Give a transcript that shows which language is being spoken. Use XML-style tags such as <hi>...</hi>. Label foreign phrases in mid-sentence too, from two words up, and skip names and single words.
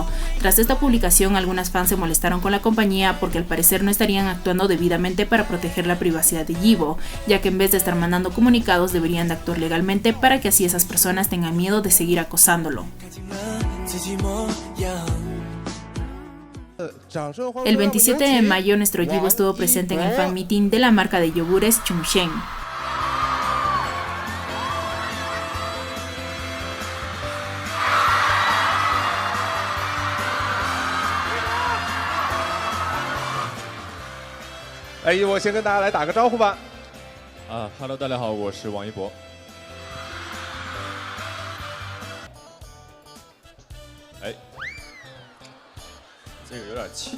<es>Tras esta publicación, algunas fans se molestaron con la compañía porque al parecer no estarían actuando debidamente para proteger la privacidad de Yibo, ya que en vez de estar mandando comunicados deberían de actuar legalmente para que así esas personas tengan miedo de seguir acosándolo. El 27 de mayo, nuestro Yibo estuvo presente en el</es> <en>fan meeting</en> <es>de la marca de yogures Chungsheng.</es> <zh>Hey, 我先跟大家来打个招呼吧。 Hello， 大家好，我是王一博。哎，这个有点轻，</zh>